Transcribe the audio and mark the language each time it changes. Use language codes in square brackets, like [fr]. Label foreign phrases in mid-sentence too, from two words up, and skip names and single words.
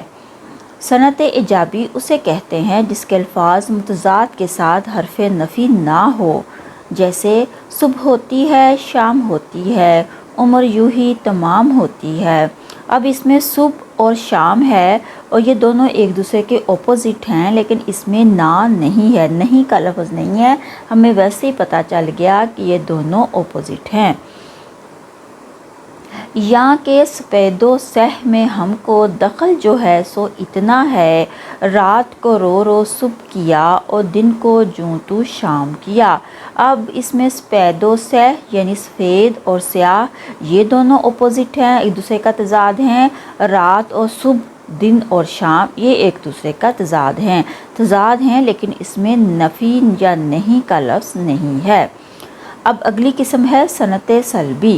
[ur] صنعت ایجابی اسے کہتے ہیں جس کے الفاظ متضاد کے ساتھ حرف نفی نہ ہو، جیسے صبح ہوتی ہے، شام ہوتی ہے، عمر یوں ہی تمام ہوتی ہے۔ اب اس میں صبح اور شام ہے اور یہ دونوں ایک دوسرے کے اپوزٹ ہیں، لیکن اس میں نہ نہیں ہے، نہیں کا لفظ نہیں ہے، ہمیں ویسے ہی پتہ چل گیا کہ یہ دونوں اپوزٹ ہیں۔ یہاں کے سپید و سیہ میں ہم کو دخل جو ہے سو اتنا ہے، رات کو رو رو صبح کیا اور دن کو جوں تو شام کیا۔ اب اس میں سپید و سیہ یعنی سفید اور سیاہ یہ دونوں اپوزٹ ہیں، ایک دوسرے کا تضاد ہیں۔ رات اور صبح، دن اور شام یہ ایک دوسرے کا تضاد ہیں لیکن اس میں نفی یا نہیں کا لفظ نہیں ہے۔ اب اگلی قسم ہے صنعت سلبی۔